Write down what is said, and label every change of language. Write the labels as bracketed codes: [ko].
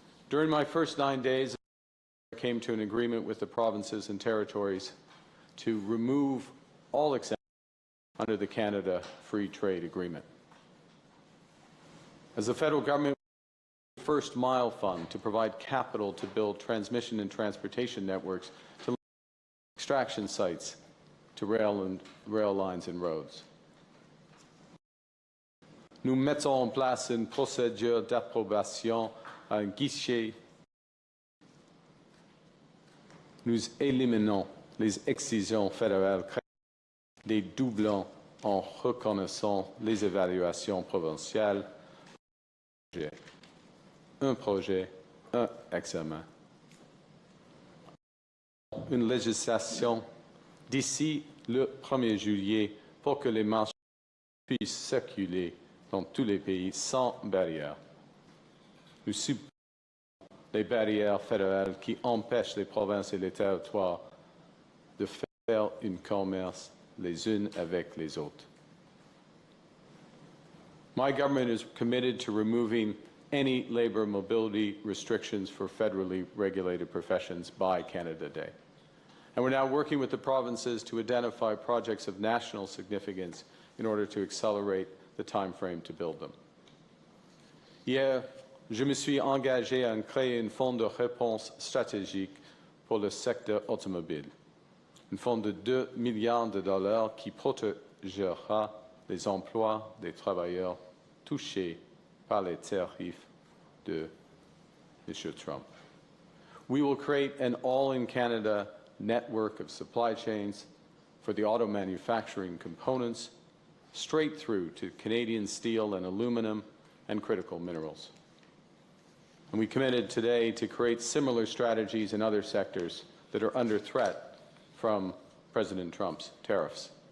[en] During my first 9 days, I came to an agreement with the provinces and territories to remove all exemptions under the Canada Free Trade Agreement. As the federal government, First Mile Fund to provide capital to build transmission and transportation networks to extraction sites to rail lines and roads. [fr] Nous mettons en place une procédure d'approbation à un guichet. Nous éliminons les excisions fédérales, des doublons en reconnaissant les évaluations provinciales. Un projet, un examen. Une législation d'ici le 1er juillet pour que les marchandises puissent circuler dans tous les pays sans barrière. Nous supprimons les barrières fédérales qui empêchent les provinces et les territoires de faire un commerce les unes avec les autres. [en] My government is committed to removing any labor mobility restrictions for federally regulated professions by Canada Day. And we're now working with the provinces to identify projects of national significance in order to accelerate the time frame to build them. [fr] Hier, je me suis engagé à créer un fonds de réponse stratégique pour le secteur automobile, un fonds de 2 milliards de dollars qui protégera les emplois des travailleurs touchés par les tarifs de M. Trump. [en] We will create an all-in-Canada network of supply chains for the auto manufacturing components straight through to Canadian steel and aluminum and critical minerals. And we committed today to create similar strategies in other sectors that are under threat from President Trump's tariffs.